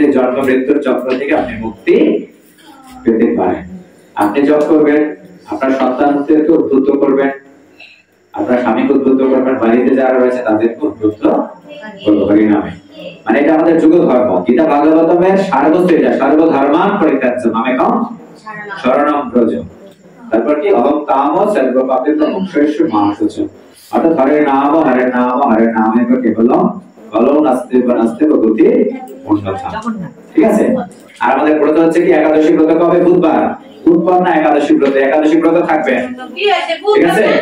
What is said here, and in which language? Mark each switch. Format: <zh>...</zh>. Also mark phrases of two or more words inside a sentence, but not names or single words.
<bn>এই জন্ম মৃত্যুর চক্র থেকে আপনি মুক্তি পেতে পারেন আপনি জপ করবেন আপনার সন্তানদেরকে উদ্বুদ্ধ করবেন আপনার স্বামীকে উদ্বুদ্ধ করবেন বাড়িতে যারা রয়েছে তাদেরকে উদ্বুদ্ধ করবেন হরিনামে মানে এটা আমাদের যুগ ধর্ম গীতা ভাগবতমের সারবস্তু এটা</bn> <sa>সর্বধর্মান পরিত্যাজ্য মামেকং শরণম ব্রজ</sa> <bn>তারপর কি</bn> <sa>অহং কাম সর্বপাপেভ্যো মোক্ষয়স্য মহাশুচ</sa> <bn>অর্থাৎ</bn> <sa>হরে নাম নামে কেবলম কলম নাস্তে বনাস্তে গতি অন্যথা</sa> <bn>ঠিক আছে আর আমাদের ব্রত হচ্ছে কি একাদশী ব্রত কবে বুধবার না একাদশী ব্রত থাকবে ঠিক আছে</bn>